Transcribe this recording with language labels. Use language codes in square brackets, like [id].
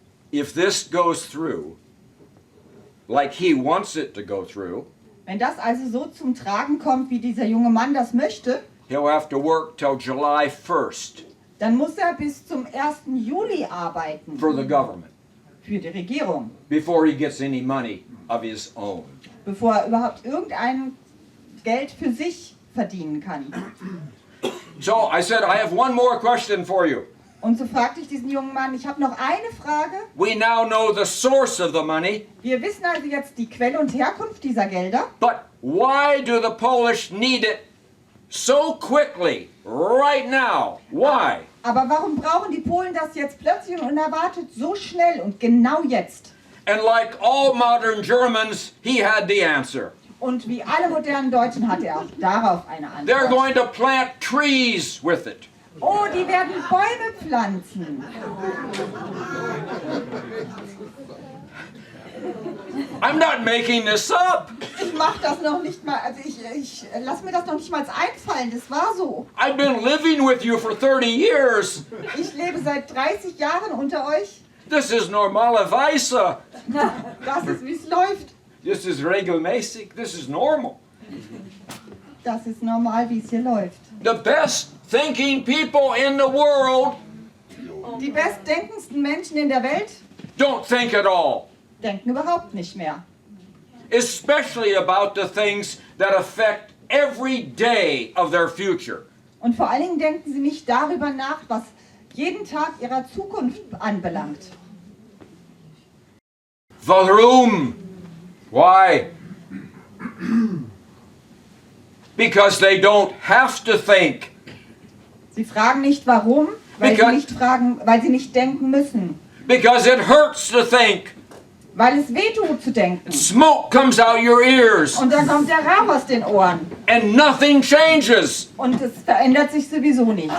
[en] If this goes through, like he wants it to go through, [de] Wenn das also so zum Tragen kommt, wie dieser junge Mann das möchte, [en] he'll have to work till July 1st [de] dann muss er bis zum 1. Juli arbeiten [en] for the government [de] für die Regierung, [en] before he gets any money of his own. [de] bevor er überhaupt irgendein Geld für sich verdienen kann. [en] So I said, I have one more question for you. [de] Und so fragte ich diesen jungen Mann, ich habe noch eine Frage. [en] We now know the source of the money, [de] Wir wissen also jetzt die Quelle und Herkunft dieser Gelder. [en] but why do the Polish need it so quickly, right now? Why? [de] Aber warum brauchen die Polen das jetzt plötzlich und unerwartet so schnell und genau jetzt? [en] And like all modern Germans, he had the answer. [de] Und wie alle modernen Deutschen hat er auch darauf eine [en] They're [de] Antwort. [en] going to plant trees with it. [de] Oh, die werden Bäume pflanzen. [en] I'm not making this up. [de] Ich mache das noch nicht mal, also ich lasse mir das noch nicht mal einfallen, das war so. [en] I've been living with you for 30 years. [de] Ich lebe seit 30 Jahren unter euch. [en] This is normale Weise. [de] Das ist, wie es läuft. [en] This is regelmäßig. This is normal. [de] Das ist normal, wie es hier läuft. [en] The best thinking people in the world [de] Die bestdenkendsten Menschen in der Welt [en] don't think at all, [de] denken überhaupt nicht mehr. [en] especially about the things that affect every day of their future. [de] Und vor allen Dingen denken sie nicht darüber nach, was jeden Tag ihrer Zukunft anbelangt. Warum? Why? [en] Because they don't have to think. [de] Sie fragen nicht warum, weil sie nicht denken müssen. [en] Because it hurts to think. [de] Weil es wehtut zu denken. [en] Smoke comes out your ears [de] Und dann kommt der Rauch aus den Ohren. [en] and nothing changes. [de] Und es verändert sich sowieso nicht.